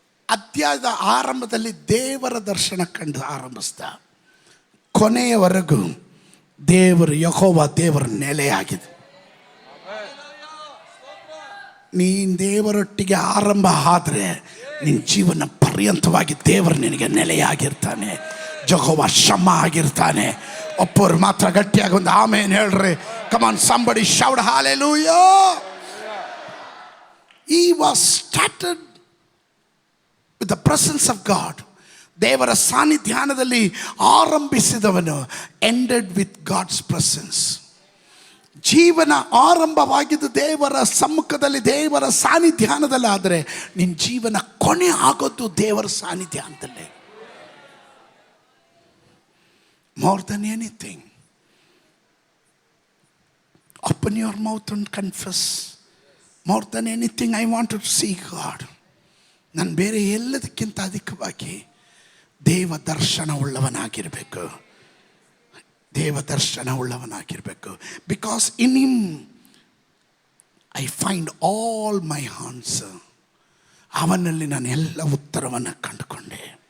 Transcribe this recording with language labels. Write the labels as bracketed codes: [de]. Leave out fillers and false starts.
[kn] ಅಧ್ಯಾಯದ ಆರಂಭದಲ್ಲಿ ದೇವರ ದರ್ಶನ ಕಂಡು ಆರಂಭಿಸ್ದ, ಕೊನೆಯವರೆಗೂ ದೇವರು ಯೆಹೋವ ದೇವರ ನೆಲೆಯಾಗಿದೆ. ನೀನು ದೇವರೊಟ್ಟಿಗೆ ಆರಂಭ ಆದರೆ ನಿನ್ನ ಜೀವನ ಪರ್ಯಂತವಾಗಿ ದೇವರು ನಿನಗೆ ನೆಲೆಯಾಗಿರ್ತಾನೆ. ಯೆಹೋವ ಶಮ ಆಗಿರ್ತಾನೆ. ಒಪ್ಪೋರು ಮಾತ್ರ ಗಟ್ಟಿಯಾಗಿ ಒಂದು ಆಮೇನ್ ಹೇಳ್ರಿ. [en] Come on, somebody shout hallelujah. He was started with the presence of God. [kn] ದೇವರ ಸಾನ್ನಿಧ್ಯಾನದಲ್ಲಿ ಆರಂಭಿಸಿದವನು [en] Ended with God's presence. [kn] ಜೀವನ ಆರಂಭವಾಗಿದ್ದು ದೇವರ ಸಮ್ಮುಖದಲ್ಲಿ, ದೇವರ ಸಾನ್ನಿಧ್ಯಾನದಲ್ಲಿ. ಆದರೆ ನಿನ್ನ ಜೀವನ ಕೊನೆ ಆಗೋದು ದೇವರ ಸಾನ್ನಿಧ್ಯಾನದಲ್ಲೇ. [en] More than anything, open your mouth and confess. More than anything, I want to see God. [kn] ನಾನು ಬೇರೆ ಎಲ್ಲದಕ್ಕಿಂತ ಅಧಿಕವಾಗಿ ದೇವ ದರ್ಶನ ಉಳ್ಳವನಾಗಿರಬೇಕು. ದೇವ ದರ್ಶನ ಉಳ್ಳವನಾಗಿರಬೇಕು. [en] Because in him I find all my answer. [kn] ಅವನಲ್ಲಿ ನಾನು ಎಲ್ಲ ಉತ್ತರವನ್ನು ಕಂಡುಕೊಂಡೆ.